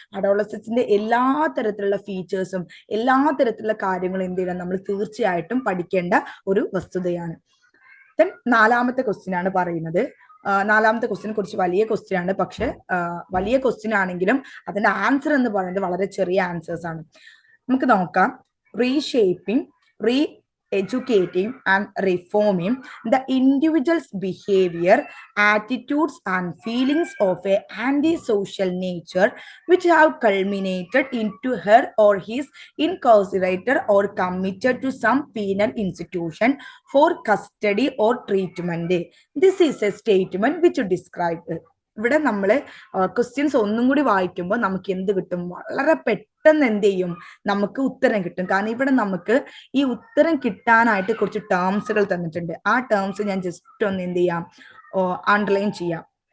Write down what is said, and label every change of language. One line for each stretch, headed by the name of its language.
Malayalam: അഡോളസൻസിന്റെ എല്ലാ തരത്തിലുള്ള ഫീച്ചേഴ്സും എല്ലാ തരത്തിലുള്ള കാര്യങ്ങളും എന്ത് ചെയ്യണം, നമ്മൾ തീർച്ചയായിട്ടും പഠിക്കേണ്ട ഒരു വസ്തുതയാണ്. ദെൻ നാലാമത്തെ ക്വസ്റ്റ്യൻ ആണ് പറയുന്നത്. നാലാമത്തെ ക്വസ്റ്റ്യനെ കുറിച്ച് വലിയ ക്വസ്റ്റ്യൻ ആണ്, പക്ഷെ വലിയ ക്വസ്റ്റ്യൻ ആണെങ്കിലും അതിന്റെ ആൻസർ എന്ന് പറയുന്നത് വളരെ ചെറിയ ആൻസേഴ്സ് ആണ്. നമുക്ക് നോക്കാം. Reshaping,
English: educating and reforming the individual's behavior, attitudes, and feelings of a antisocial nature, which have culminated into her or his incarcerated or committed to some penal institution for custody or treatment. This is a statement which describes.
Malayalam: ഇവിടെ നമ്മൾ questions ഒന്നും കൂടി വായിക്കുമ്പോൾ നമുക്ക് എന്ത് കിട്ടും? വളരെ പെട്ടെന്ന് എന്ത് ചെയ്യും? നമുക്ക് ഉത്തരം കിട്ടും. കാരണം ഇവിടെ നമുക്ക് ഈ ഉത്തരം കിട്ടാനായിട്ട് കുറച്ച് ടേംസുകൾ തന്നിട്ടുണ്ട്. ആ ടേംസ് ഞാൻ ജസ്റ്റ് ഒന്ന് എന്ത് ചെയ്യാം, അണ്ടർലൈൻ ചെയ്യാം.